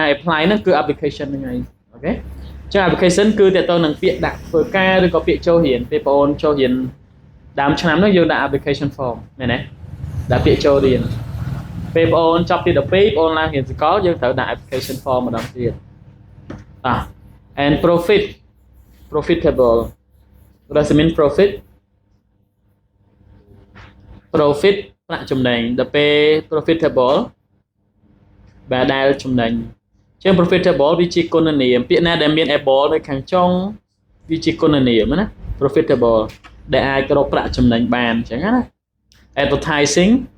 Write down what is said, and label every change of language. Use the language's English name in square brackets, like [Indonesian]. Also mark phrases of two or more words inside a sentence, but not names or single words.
[Khmer] apply ហ្នឹងគឺ application ហ្នឹងហើយអូខេអញ្ចឹង application គឺតើតើនឹងពាក្យដាក់ធ្វើការឬក៏ពាក្យចូលរៀនពេលបងអូនចូលរៀនដើមឆ្នាំហ្នឹងយើងដាក់ [English] application form [Khmer] មែនទេដាក់ពាក្យចូលរៀនពេលបងអូនចប់ទី12បងអូនឡើងរៀនសកលយើងត្រូវដាក់ [English] application form [Khmer] ម្ដងទៀត [English] and profitable what does it mean profit [Khmer] ប្រាក់ចំណេញដល់ពេល profitable បាទដែលចំណេញជាង profitable វាជាគុណនាមពាក្យណាដែលមាន able នៅខាងចុងវាជាគុណនាមណា profitable ដែលអាចរកប្រាក់ចំណេញបានអញ្ចឹងណា advertising